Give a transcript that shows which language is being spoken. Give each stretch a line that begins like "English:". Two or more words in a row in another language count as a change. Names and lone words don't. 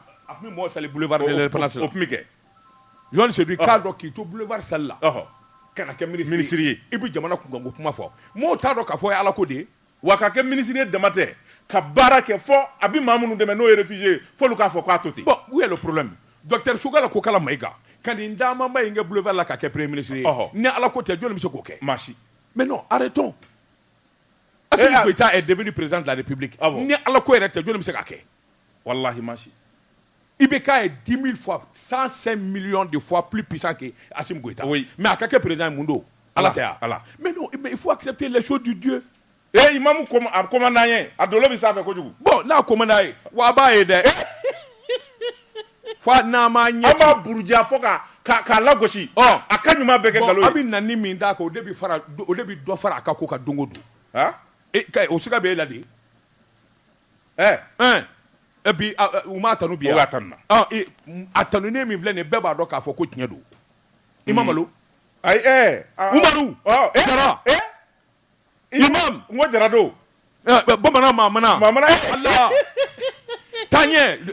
Bambara: a tun bɛ mɔɔw sali boulevard de l'Indépendance la. o tun bɛ kɛ. Joan Soloy k'a dɔn k'i to boulevard sali la. ka na kɛ ministre ye. i bɛ jamana kunkanko kuma fɔ mɔɔw t'a dɔn k'a fɔ o ye Ala ko de ye. wa ka kɛ ministre ye dama tɛ ka baara kɛ fɔ a bɛ maa minnu dɛmɛ n'o ye réfugié ye f'olu k'a fɔ k'a to ten.
French: bon où est le problème
Bambara: docteur Sogala ko kala Mayiga ka nin dama ba in kɛ boulevard la ka kɛ
French: premier ministre
Bambara: ye ni Ala ko tɛ jɔn bɛ se k'o kɛ. maa si.
French: mais non arrêtons. Assimi Goïta est devenu président de la République.
Bambara: Ni Ala ko yɛrɛ tɛ jɔn bɛ se k'a kɛ. wallahi maa si.
French: IBK est 10 000 fois 105 millions de fois plus puissant que Assimi Goïta.
Bambara: Oui. mais a ka kɛ président mun don Ala tɛ Ala.
French: mais non mais il faut accepter les choses du Dieu.
Bambara: imamu commandant ye a dolo bɛ sanfɛ kojugu. bon n'a commandant ye wa a b'a ye dɛ. fa n'a ma ɲɛ. an b'a buruja fo k'a lagosi. a ka ɲuman bɛɛ kɛ nkalon ye. bon a bɛ na ni min d'a kan o de bɛ dɔ fara a ka ko ka don o don. o siga bɛ e la de.
French: et puis
Bambara: u m'a tanu bi yan. o b'a tanu na. a tanunen min filɛ nin bɛɛ b'a dɔn k'a fɔ ko tiɲɛ don. i ma malo. ayi Umaru. Jara. Imam. n ko Jara don. bamanan maamana. Allah. Taɲɛ.